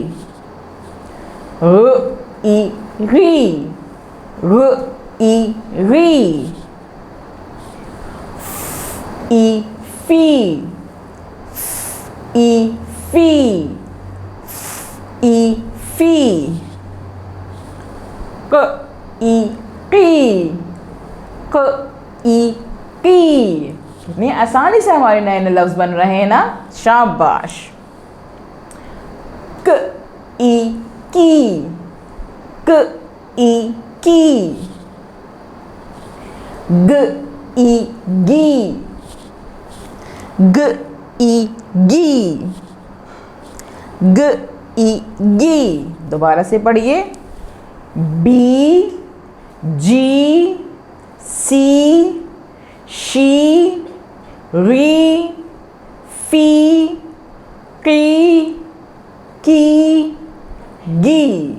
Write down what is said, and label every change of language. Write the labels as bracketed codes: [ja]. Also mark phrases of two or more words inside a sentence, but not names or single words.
[hi] र ई री, र ई री, फ ई फी, फ ई फी, फ ई फी, क ई की, क ई की। कितनी आसानी से हमारे नए नए लफ्ज़ बन रहे हैं ना। शाबाश। क ई की, क ई की, ग ई गी, ग ई गी, ग ई गी। दोबारा से पढ़िए। बी जी सी शी री, फी, की, गी।